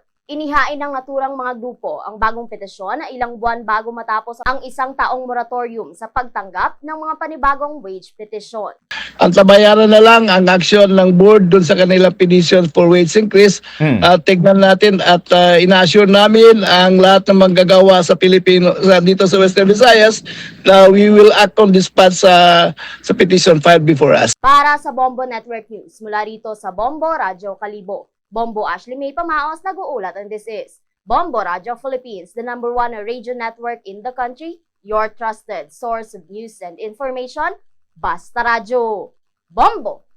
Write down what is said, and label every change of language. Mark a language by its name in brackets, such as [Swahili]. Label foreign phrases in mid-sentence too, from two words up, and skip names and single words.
[Filipino] Inihain ng naturang mga grupo ang bagong petisyon na ilang buwan bago matapos ang isang taong moratorium sa pagtanggap ng mga panibagong [English] wage petition. [Filipino] Ang tabayaran na lang ang aksyon ng board dun sa kanilang [English] petition for wage increase. [Filipino] Tignan natin at ina-assure namin ang lahat ng manggagawa sa Pilipino dito sa Western Visayas na [English] we will act on this part [Filipino] sa petition filed before us. Para sa Bombo Network News, mula rito sa Bombo Radyo Kalibo, Bombo Ashley May Pamaos nag-uulat, [English] and this is Bombo Radio Philippines, the #1 radio network in the country, your trusted source of news and information. [Filipino] Basta Radyo. Bombo!